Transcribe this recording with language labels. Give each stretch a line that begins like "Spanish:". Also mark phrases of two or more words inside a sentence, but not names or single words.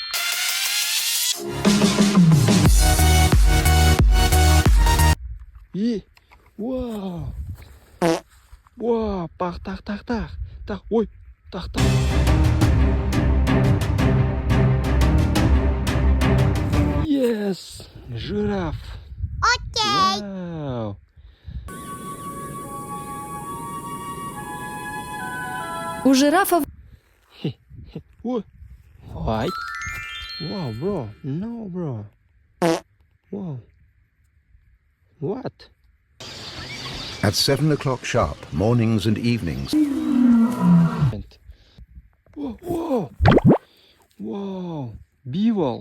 English: Wow! Wow! Tak! Oi! Tak! Yes! Giraffe!
Russian: Окей.
English: Wow!
Russian: У жирафа
English: What? White? Wow, bro. No, bro. Wow. What? At 7 o'clock sharp, mornings and evenings, Whoa. Wow. Beagle.